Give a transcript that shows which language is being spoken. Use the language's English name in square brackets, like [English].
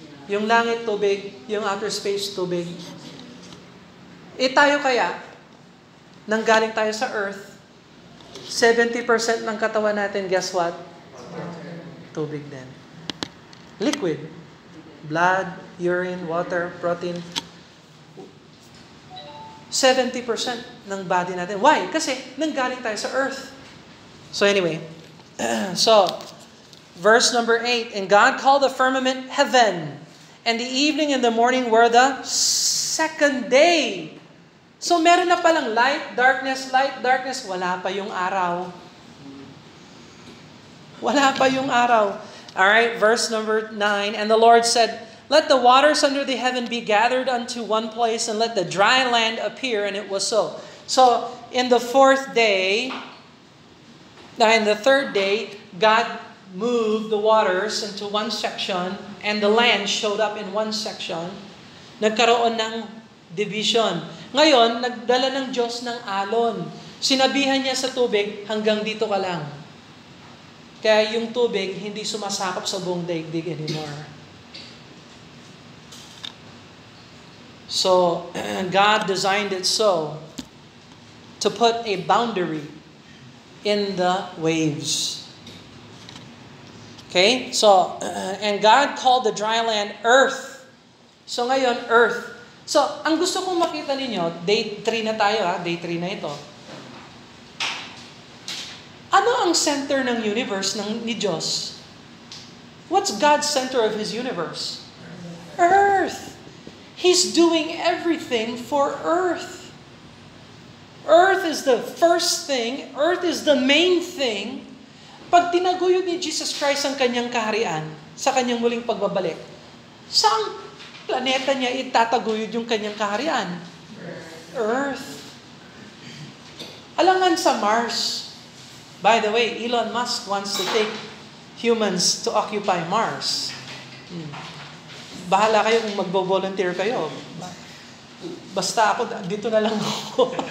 [Filipino] Yung langit, tubig. Yung outer space, tubig. Tayo kaya, nanggaling tayo sa earth, 70% ng katawan natin, [English] guess what? [Filipino] Tubig din. Liquid. [English] Blood, urine, water, protein. [Filipino] 70% ng body natin. Why? Kasi nanggaling tayo sa earth. [English] So anyway, so verse number 8, and God called the firmament heaven, and the evening and the morning were the second day. [Filipino] So meron na palang light, darkness, wala pa yung araw. Wala pa yung araw. [English] Alright, verse number 9. And the Lord said, let the waters under the heaven be gathered unto one place, and let the dry land appear, and it was so. So, in the third day, God moved the waters into one section, and the land showed up in one section. [Filipino] Nagkaroon ng division. Ngayon, nagdala ng Diyos ng alon. Sinabihan niya sa tubig, hanggang dito ka lang. Kaya yung tubig, hindi sumasakop sa buong daigdig anymore. [English] So, God designed it so to put a boundary in the waves. Okay? So, and God called the dry land earth. [Filipino] So ngayon, earth. So, ang gusto kong makita ninyo, day 3 na tayo day 3 na ito. Ano ang center ng universe ni Diyos? [English] What's God's center of His universe? Earth. He's doing everything for earth. Earth is the first thing. Earth is the main thing. [Filipino] Pag tinaguyod ni Jesus Christ ang kanyang kaharian sa kanyang muling pagbabalik, saang planeta niya itataguyod yung kanyang kaharian? Earth. Alangan sa Mars. [English] By the way, Elon Musk wants to take humans to occupy Mars. [Filipino] Bahala kayo kung magbo-volunteer kayo. Basta ako, dito na lang ako.